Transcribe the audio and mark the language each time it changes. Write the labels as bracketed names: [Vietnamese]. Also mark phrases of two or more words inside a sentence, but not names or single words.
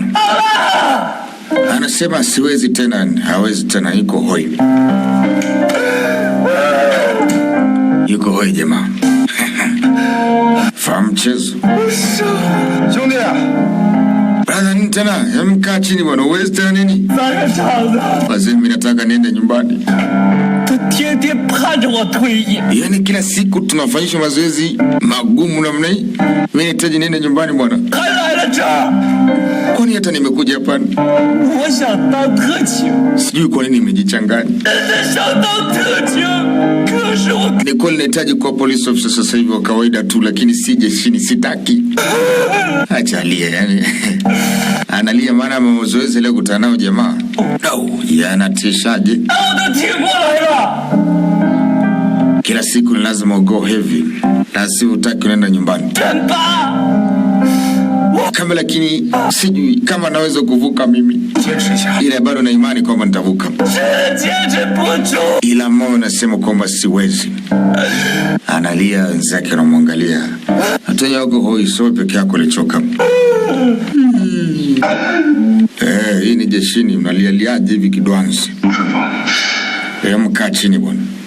[Swahili] Anasema siwezi tena, hawezi tena, yuko hoi, yuko hoi jamaa. Fahamu mchezo. [Chinese] 兄弟， [Swahili] Brother, nini tena? Mkaa chini bwana, uwezi tena nini? [Chinese] 咱这厂子， [Swahili] Wazee, mimi nataka niende nyumbani. [Chinese] 他天天盼着我退役。 [Swahili] Yaani kila siku tunafanyishwa mazoezi magumu namna hii. Mimi nahitaji niende nyumbani bwana. [Chinese] 还来了这儿， [Swahili] Kwani hata nimekuja hapa [Chinese] 我想当特警， [Swahili] sijui kwa nini nimejichanganya. [Chinese] 真的想当特警，可是我 [Swahili] Ni kweli nahitaji kuwa [English] police officer [Swahili] sasa hivi wa kawaida tu, lakini si jeshini, sitaki. Acha alie yani. Analia maana mazoezi leo kutana nao jamaa. No, yanatishaje? [Chinese] 我都挺过来了。 [Swahili] Kila siku ni lazima [English] go heavy. [Swahili] Na si utaki unaenda nyumbani. [Chinese] 真吧， [Swahili] Kama lakini sijui kama naweza kuvuka mimi. [Chinese] 坚持一下， [Swahili] Ila bado na imani kwamba nitavuka. [Chinese] 真坚持不住。 [Swahili] Ila moyo nasema kwamba siwezi. Analia, wenzake wanamwangalia. Hata wako hoi, sio peke yako ulichoka. Hii ni jeshini, mnalialiaje hivi kidwanzi? Mkaa chini bwana.